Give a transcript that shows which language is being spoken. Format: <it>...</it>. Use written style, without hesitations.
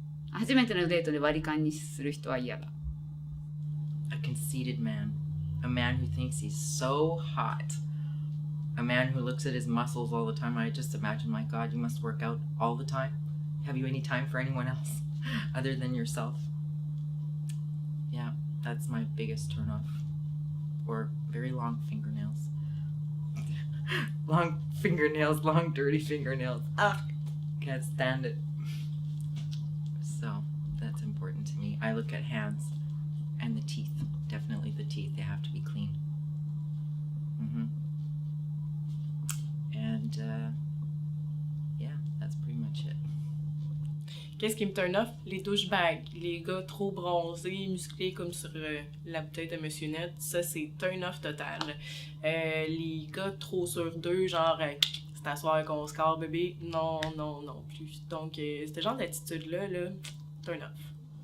<ja>初めてのデートで割り勘にする人は嫌だ。</ja> <en>A conceited man. A man who thinks he's so hot. A man who looks at his muscles all the time. I just imagine, my God, you must work out all the time. Have you any time for anyone else other than yourself? Yeah, that's my biggest turnoff. Or very long fingernails. Long fingernails, long dirty fingernails. Ah, can't stand it. So that's important to me. I look at hands and the teeth. Definitely the teeth. They have to be clean. And yeah, that's pretty much it.</en> <fr>Qu'est-ce qui me turn off? Les douchebags. Les gars trop bronzés, musclés comme sur la bouteille de Monsieur Net. Ça, c'est turn off total. Les gars trop sur d'eux, genre c'est à soir qu'on se carre bébé. Non plus. Donc, ce genre d'attitude-là, turn off.</fr>